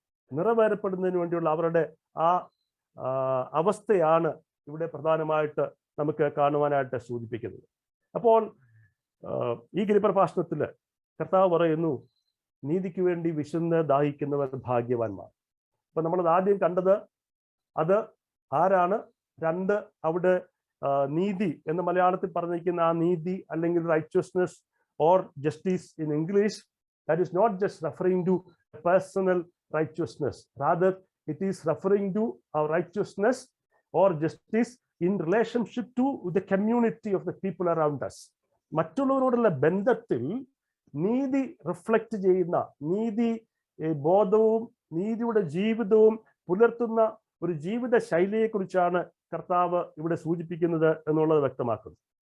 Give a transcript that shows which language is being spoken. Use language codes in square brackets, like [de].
[ml] നിറവേറപ്പെടുന്നതിന് വേണ്ടിയുള്ള അവരുടെ ആ അവസ്ഥയാണ് ഇവിടെ പ്രധാനമായിട്ട് നമുക്ക് കാണുവാനായിട്ട് സൂചിപ്പിക്കുന്നത്. അപ്പോൾ ഈ ഗിരിപ്രഭാഷണത്തില് കർത്താവ് പറയുന്നു, നീതിക്ക് വേണ്ടി വിശന്ന് ദാഹിക്കുന്നവർ ഭാഗ്യവാന്മാർ. അപ്പൊ നമ്മളത് ആദ്യം കണ്ടത് അത് ആരാണ്? രണ്ട്, അവിടെ നീതി എന്ന് മലയാളത്തിൽ പറഞ്ഞിരിക്കുന്ന ആ നീതി അല്ലെങ്കിൽ [en] Righteousness or justice in English, that is not just referring to personal righteousness, rather it is referring to our righteousness or justice in relationship to the community of the people around us. [ml] മറ്റുള്ളവരോടുള്ള ബന്ധത്തിൽ നീതി reflect ചെയ്യുന്ന, നീതി ബോധവും നീതിയുടെ ജീവിതവും പുലർത്തുന്ന ഒരു ജീവിത ശൈലിയെക്കുറിച്ചാണ് കർത്താവ് ഇവിടെ സൂചിപ്പിക്കുന്നത് എന്നുള്ളത് വ്യക്തമാക്കുന്നു.